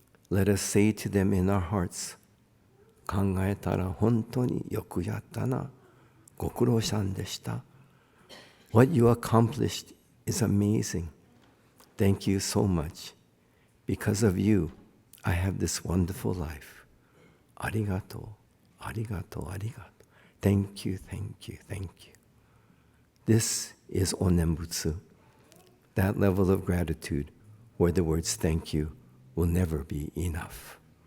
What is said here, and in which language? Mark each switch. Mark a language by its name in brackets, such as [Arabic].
[English] Let us say to them in our hearts, 考えたら本当によくやったな。 [Japanese] ご苦労さんでした。 [English] What you accomplished is amazing. Thank you so much. Because of you, I have this wonderful life. [Japanese] ありがとう、ありがとう、ありがとう。 [English] Thank you, thank you, thank you. This is Onembutsu, that level of gratitude where the words thank you will never be enough.